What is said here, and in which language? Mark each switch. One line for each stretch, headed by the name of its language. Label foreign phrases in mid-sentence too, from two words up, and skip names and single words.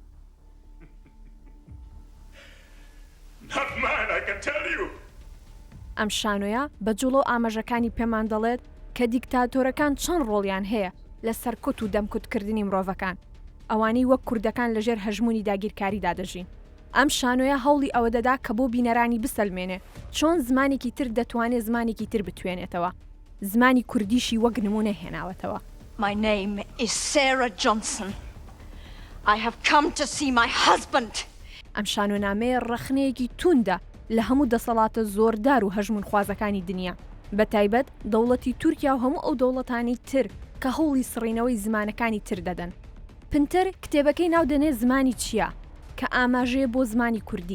Central Kurdish: ئەم شانۆیە بە جوڵۆ ئاماژەکانی پێمان دەڵێت کە دیکتاتۆرەکان چەند ڕۆڵیان هەیە لە سەرکوت و دەمکوتکردنی مرۆڤەکان، ئەوانەی وەک کوردەکان لەژێر هەژمونی داگیرکاریدا دەژین. ئەم شانۆیە هەوڵی ئەوە دەدا کە بۆ بینەرانی بسەلمێنێ چۆن زمانێکی تر دەتوانێت زمانێکی تر بتوێنێتەوە. زمانی کوردیشی وەک نمونە هێناوەتەوە.
English: My name is Sarah Johnson. I have come to see my husband.
Central Kurdish: ئەم شانۆنامەیە ڕەخنەیەکی توندە لە هەموو دەسەڵاتە زۆردار و هەژمون خوازەکانی دنیا، بە تایبەت دەوڵەتی تورکیا و هەموو ئەو دەوڵەتانی تر کە هەوڵی سڕینەوەی زمانەکانی تر دەدەن. پنتەر کتێبەکەی ناو دەنێ زمانی چییە کە ئاماژەیە بۆ زمانی کوردی.